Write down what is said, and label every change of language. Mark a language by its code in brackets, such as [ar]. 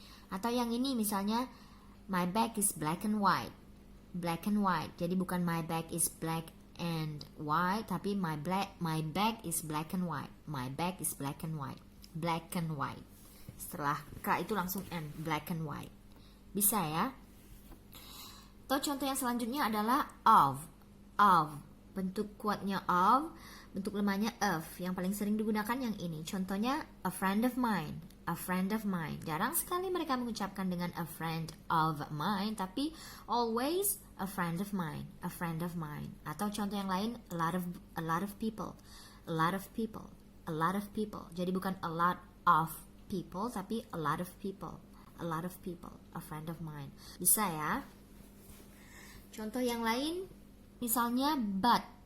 [id] Atau yang ini misalnya, [en] my bag is black and white. Black and white. [id] Jadi bukan [en] my bag is black and white, [id] tapi [en] my bag is black and white. My bag is black and white. Black and white. [id] Setelah K itu langsung and, [en] black and white. [id] Bisa ya. Atau contoh yang selanjutnya adalah of. Of. Bentuk kuatnya of, bentuk lemahnya of. Yang paling sering digunakan yang ini. Contohnya, [en] a friend of mine. A friend of mine. [id] Jarang sekali mereka mengucapkan dengan [en] a friend of mine, [id] tapi [en] always a friend of mine. A friend of mine. [id] Atau contoh yang lain, [en] a lot of people. A lot of people. A lot of people. [id] Jadi bukan [en] a lot of people, [id] tapi [en] a lot of people. A lot of people. A friend of mine. [id] Bisa ya. Contoh yang lain, misalnya but.